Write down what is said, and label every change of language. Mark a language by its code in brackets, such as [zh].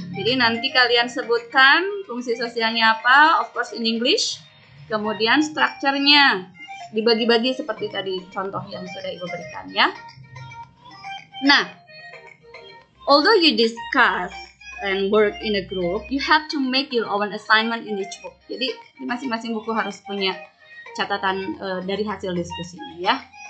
[id] Jadi nanti kalian sebutkan fungsi sosialnya apa, [en] of course in English. [id] Kemudian strukturnya dibagi-bagi seperti tadi contoh yang sudah Ibu berikan ya. [en] Nah, although you discuss and work in a group, you have to make your own assignment in each book. [id] Jadi di masing-masing buku harus punya catatan dari hasil diskusinya ya.